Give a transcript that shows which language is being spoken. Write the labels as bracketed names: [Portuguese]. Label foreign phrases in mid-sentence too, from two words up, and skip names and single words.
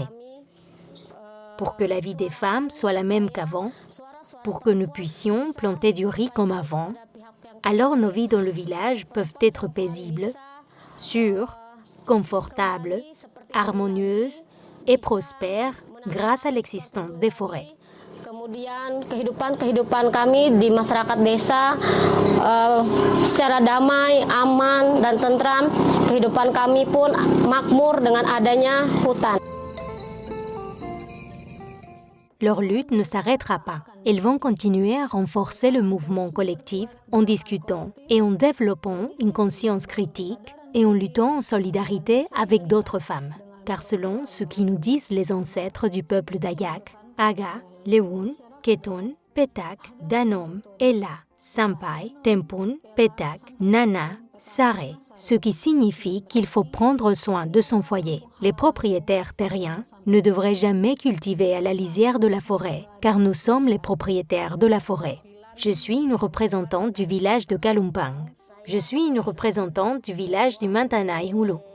[French] Pour que la vie des femmes soit la même qu'avant, pour que nous puissions planter du riz comme avant, alors nos vies dans le village peuvent être paisibles, sûres, confortables, harmonieuses et prospères grâce à l'existence des forêts. [Indonesian] Kemudian kehidupan kami di masyarakat desa secara damai, aman dan tentram. Kehidupan kami pun makmur dengan adanya hutan. [French] Leur lutte ne s'arrêtera pas. Elles vont continuer à renforcer le mouvement collectif en discutant et en développant une conscience critique et en luttant en solidarité avec d'autres femmes. Car selon ce qui nous disent les ancêtres du peuple Dayak, Aga, Lewun, Ketun, Petak, Danom, Ela, Sampai, Tempun, Petak, Nana, Sare, ce qui signifie qu'il faut prendre soin de son foyer. Les propriétaires terriens ne devraient jamais cultiver à la lisière de la forêt, car nous sommes les propriétaires de la forêt. Je suis une représentante du village de Kalumpang. Je suis une représentante du village du Mantanai Hulu.